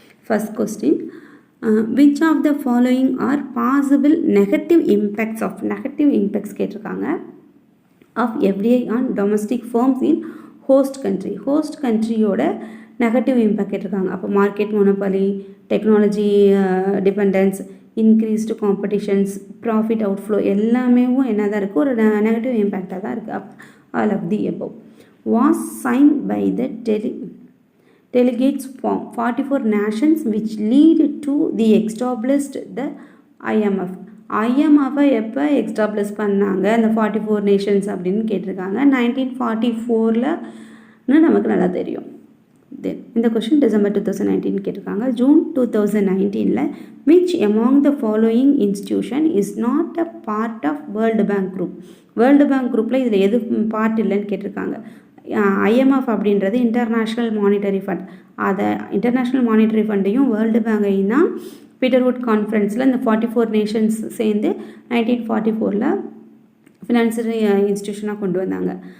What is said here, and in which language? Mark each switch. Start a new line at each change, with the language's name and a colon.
English: first question, which of the following are possible negative impacts
Tamil: கேட்டிருக்காங்க
English: Of FDI on domestic firms in host கண்ட்ரியோட negative impact கேட்டிருக்காங்க.
Tamil: அப்போ market monopoly, technology dependence, increased competitions, profit outflow எல்லாமே என்ன தான் இருக்குது, ஒரு negative இம்பேக்டாக தான் இருக்குது.
English: All of the above was signed by the delegates from 44 nations which lead to the established the IMF.
Tamil: ஐஎம்எஃப்பை எப்போ எக்ஸ்டாப்ளிஷ் பண்ணாங்க அந்த 44 நேஷன்ஸ் அப்படின்னு கேட்டிருக்காங்க. 1944ன்னு நமக்கு நல்லா தெரியும். தென் இந்த கொஷின் டிசம்பர் 2019 கேட்டிருக்காங்க.
English: June 2019 which among the following institution is not a part of world bank group.
Tamil: World bank குரூப்பில் இதில் எது பார்ட் இல்லைன்னு கேட்டிருக்காங்க. ஐஎம்எஃப் அப்படின்றது இன்டர்நேஷ்னல் மானிட்டரி ஃபண்ட். அதை இன்டர்நேஷ்னல் மானிட்டரி ஃபண்டையும் வேர்ல்டு பேங்கையும் தான் பீட்டர்வுட் கான்ஃபரன்ஸில் இந்த 44 நேஷன்ஸ் சேர்ந்து 1944 ஃபினான்சியல் இன்ஸ்டியூஷனாக கொண்டு வந்தாங்க.